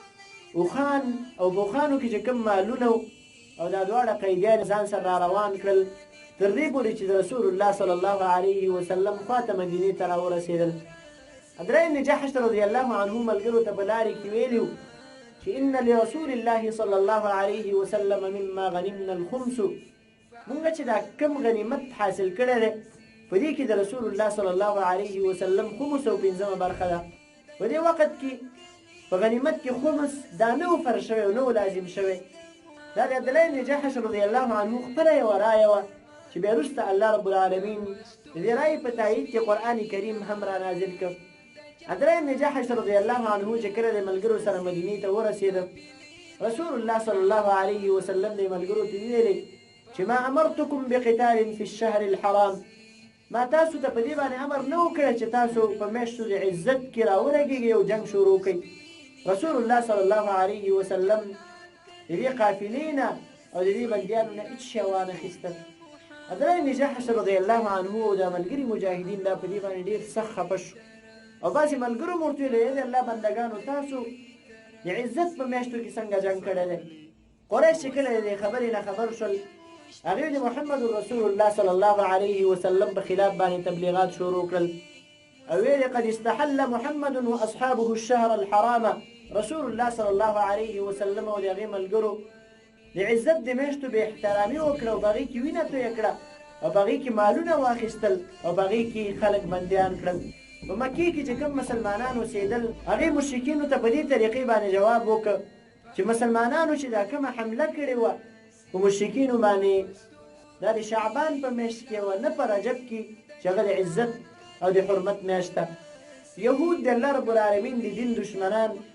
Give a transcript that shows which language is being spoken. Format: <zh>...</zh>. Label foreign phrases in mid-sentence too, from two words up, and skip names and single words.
<ps>اوښان او بوخانو کې چې کوم مالونه او دا دواړه قیدیان ځان سره را روان کړل تر دې پورې چې د رسول الله</ps> <ar>صلی الله علیه وسلم</ar> <ps>خواته مدینې ته راورسېدل عبدالله بن جحش</ps> <ar>رضی الله عنه</ar> <ps>ملګرو ته په لارې کې ویلي چې ان</ps> <ar>لرسول الله صلی الله علیه وسلم مما غنمنا الخمس</ar> <ps>مونږ چې دا کم غنیمت حاصل کړی دی په دې</ps> <ar>کې د رسول الله صلی الله علیه وسلم خمس او پنځمه برخه ده په دې</ar> <ps>وخت کې په غنیمت کې خمس دا نه و فرض شوی او نه و لازم شوی دا د عبدالله بن جحش</ps> <ar>رضی الله عنه</ar> <ps>خپله یوه رایه وه چې بیا وروسته</ps> <ar>الله رب العالمین</ar> <ps>د دې رایې په تایید کې قرآن کریم هم را نازل کړ عبدالله بن جحش</ps> <ar>رضی الله عنه</ar> <ps>چې کله د ملګرو سره مدینې ته ورسېده رسول الله</ps> <ar>صلی الله علیه وسلم</ar> <ps>د ملګرو ته ویلې چې</ps> <ar>ما امرتکم بقتال فی الشهر الحرام</ar> <ps>ما تاسو ته په دې باندې امر نه وکړی چې تاسو په میاشتو د عزت کې راولګېږئ او جنګ شروع کړئ رسول الله</ps> <ar>صلی الله علیه وسلم</ar> <ps>د دې قافلې نه او د دې بندیانو نه هېڅ شی وانخیستل عبدالله بن جحش</ps> <ar>رضی الله عنه</ar> <ps>او د ملګري مجاهدین دا په دې باندې ډېر سخت خفه شو او بعضې ملګرو مو ورته ویل د الله بندګانو تاسو د عزت په میاشتو کې څنګه جنګ کړی دی قریش چې کله د دې خبرې نه خبر شول هغوی د محمد رسول الله</ps> <ar>صلی الله علیه وسلم</ar> <ps>په خلاف باندې تبلیغات شروع کړل او ویل</ps> <ar>قد استحل محمد واصحابه الشهر الحرام رسول الله صلی الله علیه وسلم</ar> <ps>او د هغې ملګرو د عزت د میاشتو بې احترامي وکړه او په هغې کې وینه تویه کړه او په هغې کې مالونه واخیستل او په هغې کې خلک بندیان کړل په مکې کې چې کوم مسلمانان اوسېدل هغې مشرکینو ته په دې طریقې باندې جواب وکړه چې مسلمانانو چې دا کومه حمله کړې وه په مشرکینو باندې دا د شعبان په میاشت کې وه نه په رجب کې چې هغه د عزت او د حرمت میاشت ده یهود د</ps> <ar>الله رب العالمین</ar> <ps>د دین دشمنان</ps>